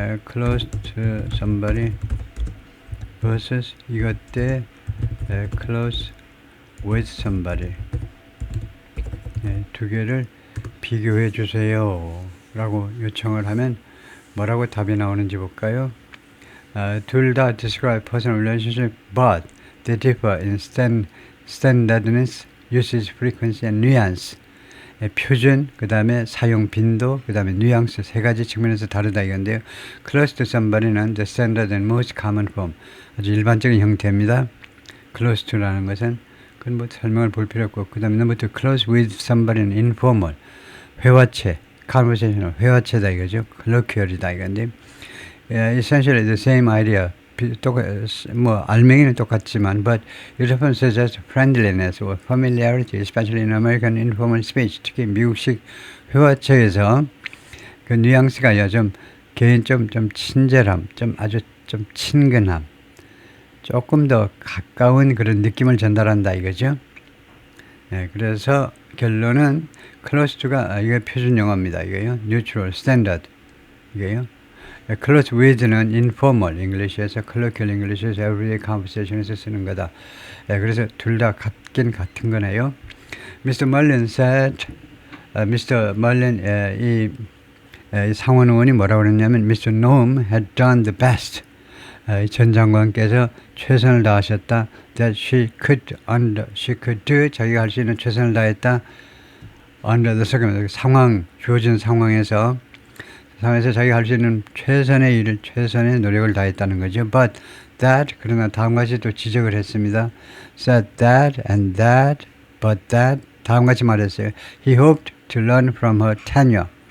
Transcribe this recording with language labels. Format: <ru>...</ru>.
<en>close to somebody</en> <ko>versus 이것 때</ko> <en>close with somebody</en> <ko>두 개를 비교해 주세요 라고 요청을 하면 뭐라고 답이 나오는지 볼까요? 둘 다</ko> <en>describe personal relationship but they differ in standardness, usage frequency and nuance.</en> <ko>표준, 그 다음에 사용 빈도, 그 다음에 뉘앙스 세 가지 측면에서 다르다 이건데요.</ko> <en>Close to somebody는 the standard and most common form.</en> <ko>아주 일반적인 형태입니다. Close to라는 것은 그건 뭐 설명을 볼 필요 없고, 그 다음에</ko> <en>number two, close with somebody</en> <ko>는 informal. 회화체, conversational, 회화체다 이거죠.</ko> <en>colloquial이다</en> <ko>이건데,</ko> <en>essentially the same idea.</en> <ko>뭐 알맹이는 똑같지만</ko> <en>but it often suggests friendliness or familiarity, especially in American informal speech.</en> <ko>특히 미국식 회화체에서 그 뉘앙스가 좀 개인 좀 친절함, 아주 좀 친근함, 조금 더 가까운 그런 느낌을 전달한다 이거죠. 그래서 결론은 close to가 이게 표준 용어입니다. 이거요.</ko> <en>neutral, standard</en> <ko>이게요.</ko> <en>Close with는 informal English에서 colloquial English에서 everyday conversation에서</en> <ko>쓰는 거다. 그래서 둘 다 같긴 같은 거네요.</ko> <en>Mr. Mullen said, Mr.</en> <ko>Mullen 이 상원 의원이 뭐라고 그랬냐면 Mr.</ko> <en>Noem had done the best.</en> <ko>전 장관께서 최선을 다하셨다.</ko> <en>That she could do</en> <ko>자기가 할 수 있는 최선을 다했다.</ko> <en>Under the circumstances</en> <ko>주어진 상황에서 자기가 할 수 있는 최선의 노력을 다했다는 거죠.</ko> <en>But that,</en> <ko>그러나 다음과 같이 또 지적을 했습니다.</ko> <en>Said that and that, but that,</en> <ko>다음같이 말했어요.</ko> <en>He hoped to learn from her tenure.</en>